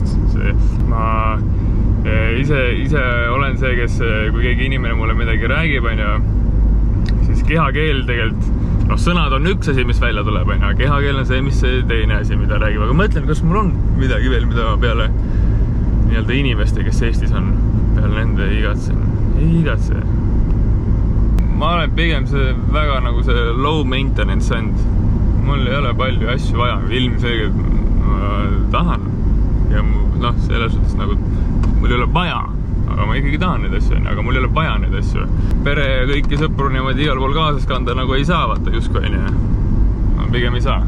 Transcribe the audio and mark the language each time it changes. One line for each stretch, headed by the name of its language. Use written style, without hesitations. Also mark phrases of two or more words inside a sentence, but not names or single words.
Estonian: Ma ise olen see, kes, kui keegi inimene mulle midagi räägib, siis kehakeel tegelikult, noh, sõnad on üks asi, mis välja tuleb, aga kehakeel on see, mis see teine asi, mida räägib. Aga mõtlen, kas mul on midagi veel, mida ma peale nii-öelda inimeste, kes Eestis on, peale nende igatsen. Ei igatse. Ma olen pigem see väga nagu see
English: low maintenance end.
Estonian: Mul ei ole palju asju vaja, ilmselgelt ma tahan. Ja noh, selles suhtes nagu, mul ei ole vaja, aga ma ikkagi tahan neid asju, aga mul ei ole vaja neid asju. Pere ja kõiki sõpru niimoodi igal pool kaasas kanda nagu ei saa, vaata justkui, ma pigem ei saa.